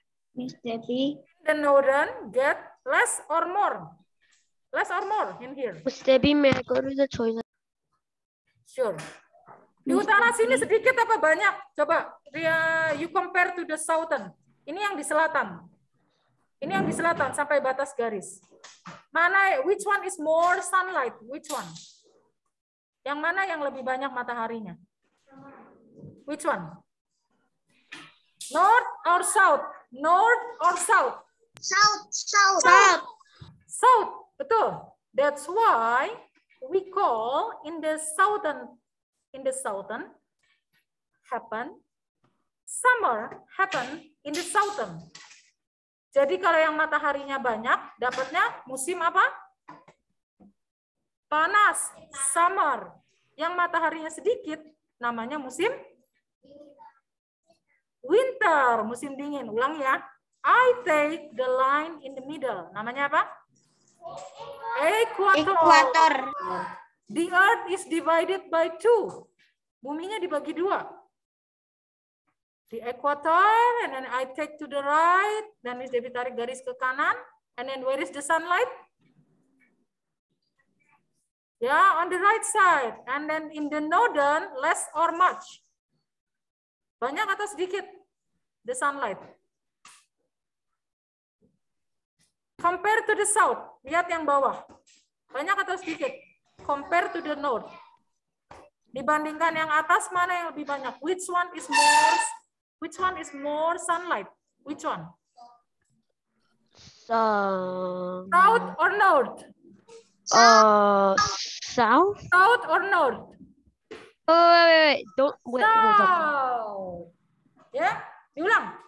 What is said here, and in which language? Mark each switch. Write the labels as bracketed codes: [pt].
[en] Miss Debbie. the northern get less or more. Less or more in here. Miss Debbie, may I go to the toilet? [id] Sure. Di utara sini sedikit apa banyak? Coba, [en] you compare to the southern. [id] Ini yang di selatan. Ini yang di selatan sampai batas garis. Mana, [en] which one is more sunlight? Which one? [id] Yang mana yang lebih banyak mataharinya? [en] Which one? North or south? North or south? South. South, [id] betul. [en] That's why we call in the southern happen, summer happen in the southern. [id] Jadi kalau yang mataharinya banyak, dapatnya musim apa? Panas, summer. Yang mataharinya sedikit, namanya musim winter, musim dingin. Ulang ya. [en] I take the line in the middle. [id] Namanya apa? Equator. [en] The earth is divided by 2. [id] Buminya dibagi 2. [en] The equator, and then I take to the right. [id] Dan Miss Debbie tarik garis ke kanan. [en] And then where is the sunlight? Yeah, on the right side. And then in the northern, less or much? [id] Banyak atau sedikit? [en] The sunlight. Compare to the south. [id] Lihat yang bawah. Banyak atau sedikit? [en] Compare to the north. [id] Dibandingkan yang atas, mana yang lebih banyak? [en] Which one is more sunlight? Which one? South or north? South? South or north? Wait. Wait. South. [id] Ya, diulang.